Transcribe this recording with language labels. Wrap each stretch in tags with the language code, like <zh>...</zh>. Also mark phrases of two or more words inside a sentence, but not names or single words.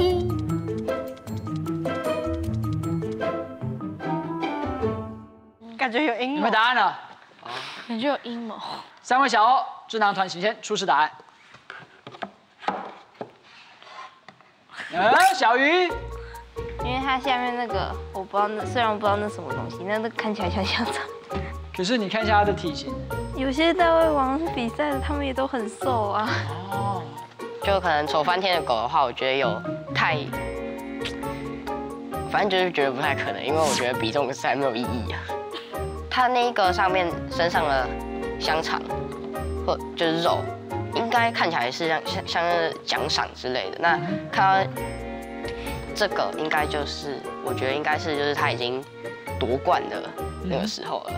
<zh>感覺有陰謀。你們答案了？感覺有陰謀。三位小歐，智囊團請先出示答案。小魚。因為它下面那個我不知道那，雖然我不知道那什麼東西，那看起來像香腸。可是你看一下它的體型，有些大胃王比賽的，他們也都很瘦啊。哦，就可能醜翻天的狗的話，我覺得有太，反正就是覺得不太可能，因為我覺得比這種比賽沒有意義啊。它那個上面身上的香腸，或就是肉，應該看起來是像是獎賞之類的。那看到這個應該就是，我覺得應該是就是他已經奪冠的那個時候了。</zh>